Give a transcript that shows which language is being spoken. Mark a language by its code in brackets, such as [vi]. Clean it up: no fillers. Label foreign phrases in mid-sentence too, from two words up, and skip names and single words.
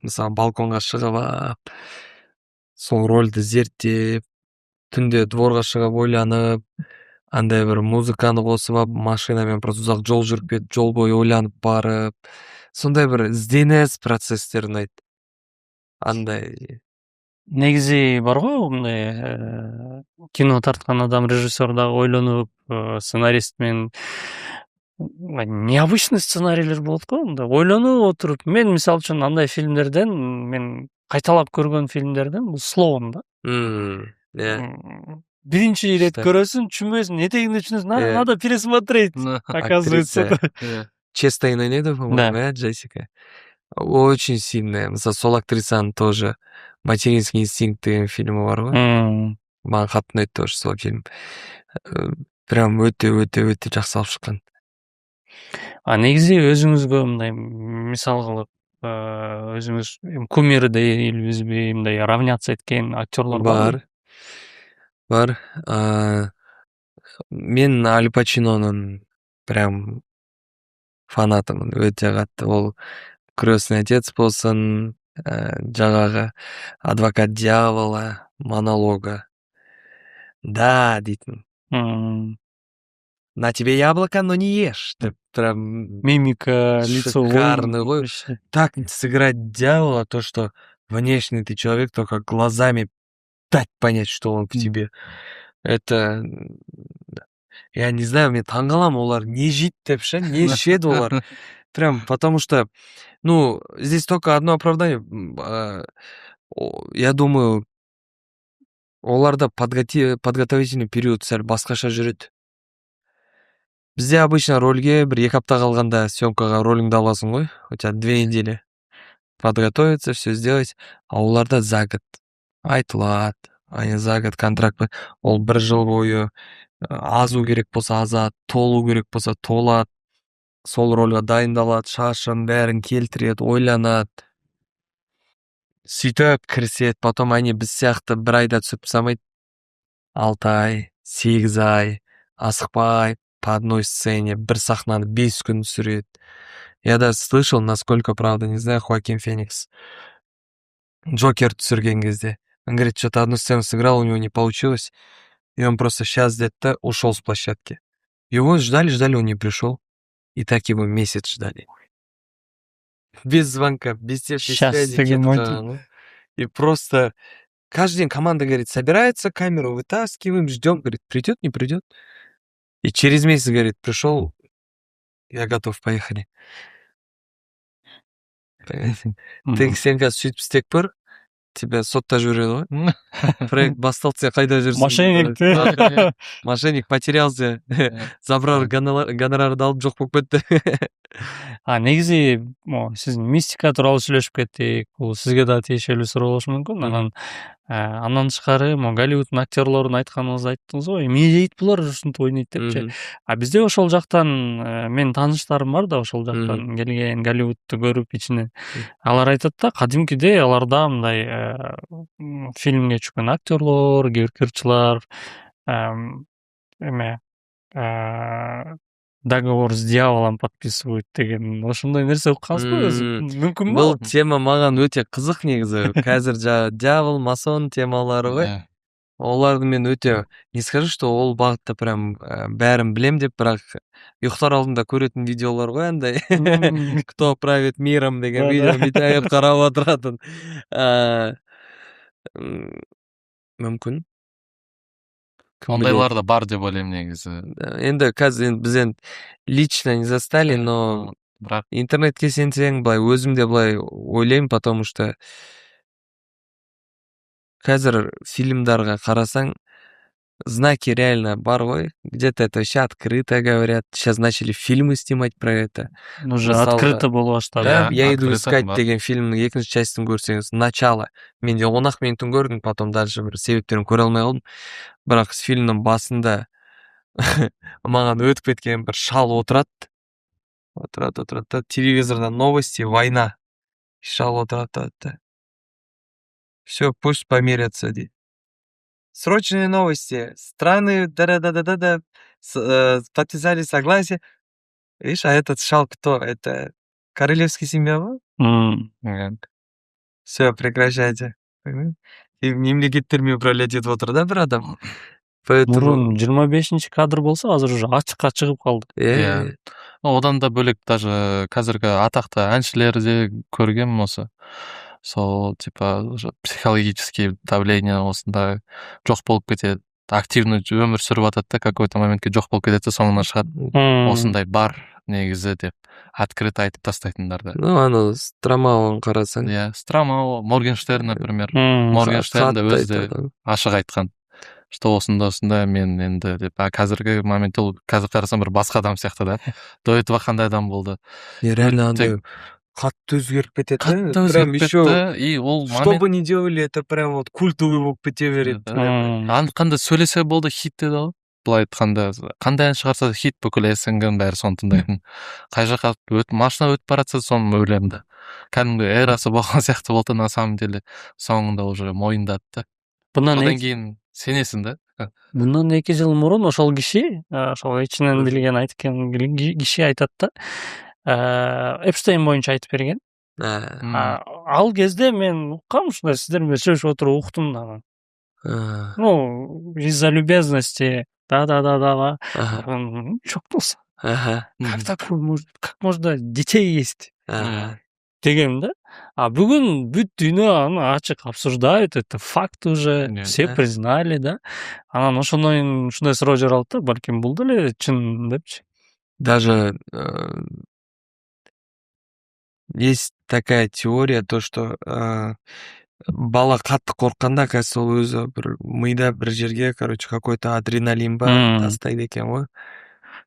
[kk] Мысалы балконға шығып, сол рөлді зерттеп, түнде дворға шығып ойланып, андай бір музыканы қосып алып, машинамен просто ұзақ жол жүріп кетіп, жол бойы ойланып барып, сондай бір ізденіс процесстер ұнайды. Андай [ky] негизи бар го, мындай кино тарткан адам, режиссер дагы ойлонуп, сценарист менен необычный сценарийлер болот го, мындай ойлонуп отуруп. Мен мисалы үчүн андай фильмдерден, мен кайталап көргөн фильмдерден бул Слоун да. Биринчи рет көрөсүң, түшүнбөйсүң, этегинде түшүнөсүң, [ru] надо пересмотреть, оказывается. [kk] Честейн ойнайды, по-моему, Джессика. [ru] Очень сильная. [kk] Мысалы, сол актрисаның тоже «Материнский инстинкт» деген фильмі бар ғой. Маған қатты ұнайды тоже сол фильм. Прям өте жақсы алып шыққан. [ky] Негизи өзүңүзгө мындай мисал кылып, өзүңүз кумир дейбизби, мындай равняться эткен актерлор бар. Мен Аль Пачинонун прям фанатымын, [kk] өте қатты. Ол «Крестный отец» болсын, жаңағы «Адвокат дьявола», «Монолога». Да, дейтін. [ru] На тебе яблоко, но не ешь. Прям мимика, лицо шикарный ғой. Так сыграть дьявола, то, что внешне ты человек, только глазами дать понять, что он в тебе. Это... Я не знаю, [kk] мен таңғалам, олар не жейді деп ше, не ішеді олар. [ru] Прям потому что, здесь только одно оправдание. Я думаю, [kk] оларда [ru] подготовительный период [kk] сәл басқаша жүреді. Бізде обычно рольге бір 2 апта қалғанда съемкаға роліңді аласың ғой. [ru] У тебя 2 недели подготовиться, все сделать. [kk] А оларда [ru] за год [kk] айтылады. [ru] Они за год контракт. [kk] Ол 1 жыл бойы азу керек болса азат, толу керек болса толат. Сол рольға дайындалады, шашын бәрін келтіреді, ойланады. Сөйтіп кіріседі, [ru] потом они [kk] біз сияқты 1 айда түсіп тастамайды. 6 ай, 8 ай, асықпай, [ru] по одной сцене, [kk] 1 сахнаны 5 күн түсіреді. [ru] Я даже слышал, насколько правда, не знаю, Хоакин Феникс. [kk] Джокер түсірген кезде. [ru] Он говорит, что-то одну сцену сыграл, у него не получилось. И он просто сейчас где-то ушел с площадки. Его ждали, он не пришел. И так его месяц ждали. Без звонка, без всяких Щас связей. [kk] деген кетіп ой. қалған. [ru] И просто каждый день команда, говорит, собирается, камеру вытаскиваем, ждем, говорит, придет, не придет. И через месяц, говорит, пришел, я готов, поехали. [kk] Ты сен қазір сөйтіп істеп көр, тебя сотта жібереді ғой. Проект басталды, сен қайда жүрсің? Мошенник. [ru] Мошенник потерялся, забрал [kk] гонорарды алып жоқ болып кетті. [ky] Негизи сиз мистика тууралуу сүйлөшүп кеттик. Бул сизге да тиешелүү суроо болушу мүмкүн. Андан тышкары Голливуддун актерлорун айтканыңызды айттыңыз го. Эмне дейт булар ушинтип ойнойт депчи. Бизде ошол жактан менин тааныштарым бар да, ошол жактан келген, Голливудду көрүп ичине. Алар айтат да, кадимкидей аларда мындай фильмге түшкөн актерлор, кырчылар эме [ru] договор с дьяволом подписывают [ky] деген ошондой нерсе уккансызбы өзү? Мүмкүн [kk] Бұл [ky] бул? [kk] тема маған өте қызық негізі. Қазір жаңағы дьявол, масон темалары ғой. Оларды мен өте, [ru] не скажу, что [kk] ол бағытта прям бәрін білем деп, бірақ ұйықтар алдында көретін видеолар ғой андай. [ru] Кто правит миром [kk] деген видео бүйтіп қарап отыратын. Мүмкін. Ондайлар да бар деп ойлаймын негізі. Енді қазір біз [ru] лично не застали, но [kk] Бірақ интернетке сенсең, былай өзім де былай ойлаймын, [ru] потому что [kk] қазір фильмдарға қарасаң, знаки реально бар ғой. [ru] Где-то это вообще открыто говорят. Сейчас начали фильмы снимать про это. [ky] Уже открыто боло баштады. [ru] Я иду открыто искать [kk] бар. деген фильмнің екінші частын көрсеңіз, начало. Менде 10 минутын көрдім, [ru] потом дальше [kk] бір себептерін көре алмай қалдым. Бірақ фильмнің басында маған өтіп кеткен бір шал отырады. Отырады. [ru] Телевизорда новости, война. [kk] Шал отырады. [ru] Все, пусть помирятся, дейді. Срочные новости. Страны, да-да-да-да-да, подписали согласие. Видишь, а этот шал кто? Это королевский семья ғой? Все, прекращайте. [kk] И мемлекеттермен управлять етіп отыр да бір адам. [ky] Мурун 25-чи кадр болсо, азыр уже ачыкка чыгып калды. [kk] Одан да бөлек даже қазіргі атақты әншілерде көргенмін осы. Сол [ru] типа психологический давление [kk] осында жоқ болып кетеді. Активно өмір сүріп атады да, какой-то моментке жоқ болып кетеді, соңынан шығады. Осындай бар негізі деп открыто айтып тастайтындар да. Ну, аны Стромауын қарасаң. Стромау, Моргенштерн, например. Моргенштерн да өзі ашық айтқан. Что осында мен енді деп, қазіргі моментте ол қазір қарасам бір басқа адам сияқты да. [ru] До этого [kk] қандай адам болды. Реально андай қатты өзгеріп кетеді. Қатты өзгеріп кетті. И ол [ru] что бы ни делали, это прям вот культовый [kk] болып кете береді. Қандай сөйлесе болды, хит деді ғой. Былай айтқанда, қандай ән шығарса хит, бүкіл СНГ-ның бәрі соны тыңдайтын. Қай жаққа машина өтіп баратса соны ойлаймын да. Кәдімгі эрасы болған сияқты болды, [ru] на самом деле [kk] соңында уже мойындады. Одан кейін сенесің да? [ky] Bundan 2 жыл мурун ошол киши, ошол ичинен билген айткан киши айтат да, Эпштейн боюнча айтып берген. Ал кезде мен уккам, ушундай сиздер менен сүйлөшүп отуруп уктум да. [ru] Ну, из-за любезности, да. Чокнулся. Как такое может, как можно детей есть? [ky] Деген да. А бүгүн бүт дүйнө аны ачык [ru] обсуждают, это факт уже, все признали, [ky] да. Анан ошондой суроо жаралды да, балким бул деле чын депчи. [ru] Даже есть такая теория, то что [kk] бала қатты қорыққанда, кажется, ол өзі бір мида бір жерге, короче, [ru] какой-то адреналин [kk] бар, тастайды екен ғой.